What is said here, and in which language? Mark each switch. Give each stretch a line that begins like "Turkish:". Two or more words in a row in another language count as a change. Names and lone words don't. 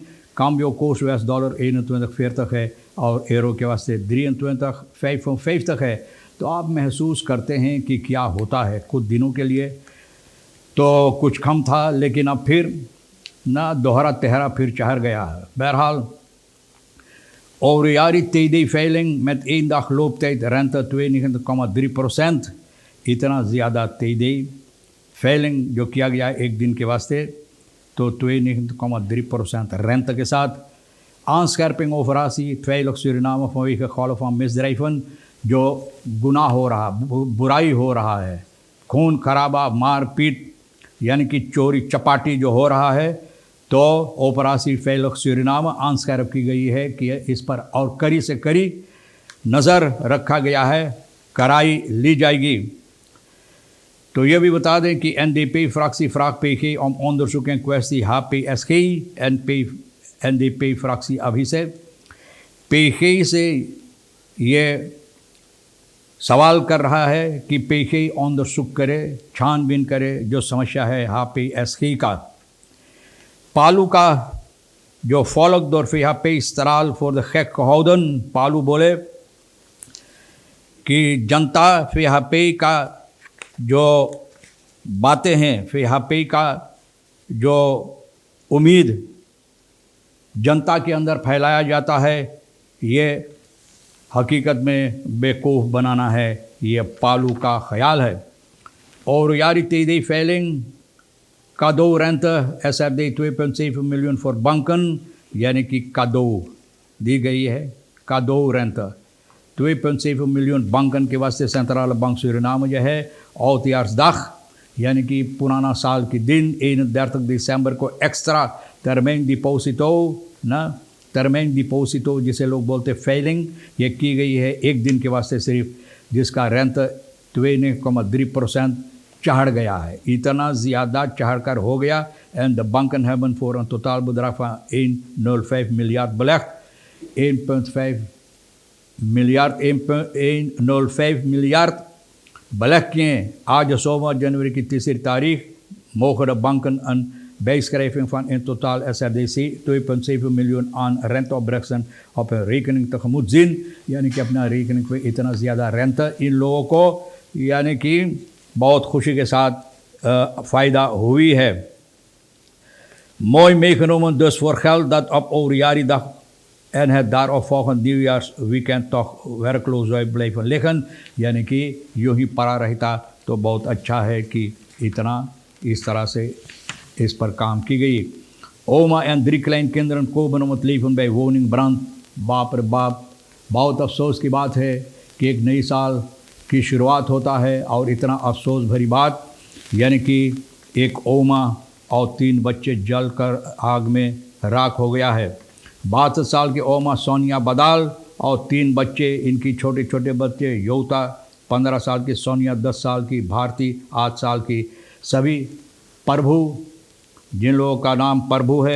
Dutch: cambio koers
Hindi: US डॉलर 21 है और एरो के वास्ते 23 तक है। तो आप महसूस करते हैं कि क्या होता है। कुछ दिनों के लिए तो कुछ कम था, लेकिन अब फिर ना दोहरा तेहरा फिर चढ़ गया है।
Dutch: बहरहाल over jaren TD-veiling met 1 dag looptijd rente 92,3%।
Hindi: इतना ज़्यादा TD-veiling जो किया गया एक दिन के वास्ते, तो 92,3% rente के साथ aanscherping
Dutch: operatie veilig Suriname vanwege golf van misdrijven,
Hindi: जो गुनाह हो रहा, बुराई हो रहा है, खून खराबा, मारपीट यानी कि चोरी चपाटी जो हो रहा है, तो ऑपरेशन veilig Suriname aanscherp की गई है कि इस पर और कड़ी से कड़ी नज़र रखा गया है, कराई ली जाएगी। तो ये भी बता दें कि
Dutch: NDP-fractie vraagt PG om onderzoek in kwestie HPSG en NDP-fractie अभिषेक।
Hindi: PG से ये सवाल कर रहा है कि PG onderzoek करे, छानबीन करे जो समस्या है HPSG का। पालू का जो
Dutch: volk door VHP straal voor de gek gehouden।
Hindi: पालू बोले कि जनता VHP का जो बातें हैं, VHP का जो उम्मीद जनता के अंदर फैलाया जाता है, ये हकीकत में बेवकूफ़ बनाना है, ये पालू का ख्याल है। और यारी
Dutch: TD-veiling cadeau rente SRD 2,7 miljoen voor banken,
Hindi: यानी कि cadeau दी गई है।
Dutch: cadeau rente 2,7 miljoen banken
Hindi: के वास्ते सेंट्रल बैंक सूरीनाम जो है oudejaarsdag यानी कि पुराना साल के दिन 31 दिसंबर को एक्स्ट्रा
Dutch: termijn deposito
Hindi: ना,
Dutch: termijn deposito
Hindi: जिसे लोग बोलते veiling, ये की गई है एक दिन के वास्ते सिर्फ, जिसका रेंट 2,3% चढ़ गया है। इतना ज़्यादा चढ़कर हो गया।
English: and the
Dutch: banken hebben voor een totaalbedrag van 1,05 miljard belegd। 1,5 miljard 1,05 miljard belegd किए।
Hindi: आज सोमवार जनवरी की 3 तारीख
Dutch: mogen de banken een bijschrijving van in totaal SRDC 2,7 miljoen aan renteopbrengsten op hun rekening tegemoet zien।
Hindi: यानी कि अपना rekening पे इतना ज़्यादा rente इन लोगों को यानी कि बहुत खुशी के साथ फ़ायदा हुई है।
Dutch: Mooi meegenomen dus voor geld dat op Oudejaarsdag en het daaropvolgende nieuwjaarsweekend toch werkloos zou blijven liggen।
Hindi: यानी कि यूँ ही पड़ा रहता तो बहुत अच्छा है कि इतना इस तरह से इस पर काम की गई।
Dutch: Oma en 3 kleinkinderen komen om het leven bij woningbrand।
Hindi: बाप रे बाप, बहुत अफसोस की बात है कि एक नई साल की शुरुआत होता है और इतना अफसोस भरी बात, यानी कि एक ओमा और 3 बच्चे जलकर आग में राख हो गया है। 62 साल की ओमा सोनिया बदाल और 3 बच्चे, इनकी छोटे छोटे बच्चे योता 15 साल की, सोनिया 10 साल की, भारती 8 साल की, सभी प्रभु, जिन लोगों का नाम प्रभु है।